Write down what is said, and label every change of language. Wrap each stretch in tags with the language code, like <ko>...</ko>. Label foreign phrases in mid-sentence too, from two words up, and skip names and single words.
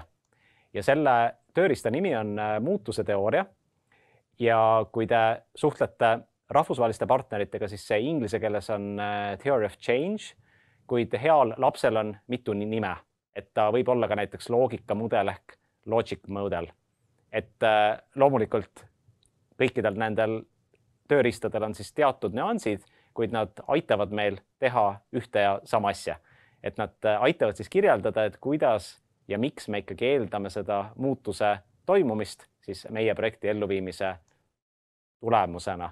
<et>Ja selle tööriista nimi on muutuse teooria. Ja kui te suhtlete rahvusvaheliste partneritega, siis see inglise keeles on</et> <en>Theory of Change,</en> <et>kuid heal lapsel on mitu nime, et ta võib olla ka näiteks loogikamudel ehk</et> <en>logic model.</en> <et>Et loomulikult kõikidel nendel tööriistadel on siis teatud nüansid, kuid nad aitavad meil teha ühte ja sama asja. Et nad aitavad siis kirjeldada, et kuidas ja miks me ikkagi eeldame seda muutuse toimumist siis meie projekti elluviimise tulemusena.</et>